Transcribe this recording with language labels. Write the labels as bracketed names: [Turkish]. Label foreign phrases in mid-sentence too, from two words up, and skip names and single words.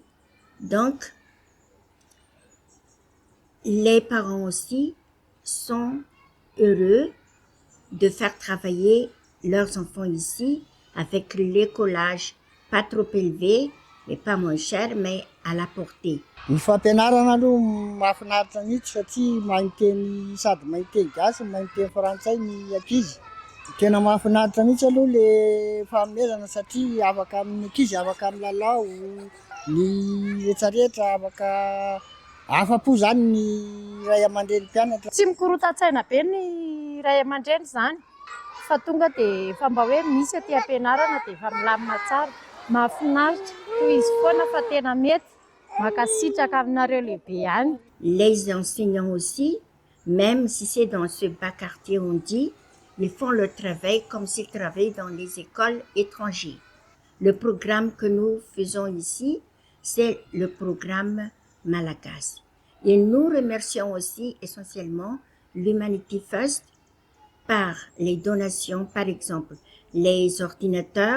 [French] Donc, les parents aussi sont heureux de faire travailler leurs enfants ici avec l'écolage pas trop élevé, mais pas moins cher, mais à la portée. [Malagasy] Ny fampianarana aloha mahafinaritra mihitsy satria mahay teny sady mahay teny gasy, mahay teny frantsay ny ankizy. Tena mahafinaritra mihitsy aloha le fanomezana satria afaka amin'ny ankizy afaka milalao, ny rehetrarehetra afaka afa-po zany ny ray aman-dreny mpianatra. Tsy mikorotan-tsaina be ny ray aman-dreny zany fa tonga dia efa mba hoe misy aty am-pianarana dia efa milamina tsara. Mahafinaritra toy izy foana fa tena mety makasitraka aminareo lehibe ihany. [French] Les enseignants aussi, même si c'est dans ce bas quartier on dit, ils font leur travail comme s'ils travaillaient dans les écoles étrangères. Le programme que nous faisons ici, c'est le programme Malagasy. Et nous remercions aussi essentiellement l'Humanity First par les donations, par exemple, les ordinateurs.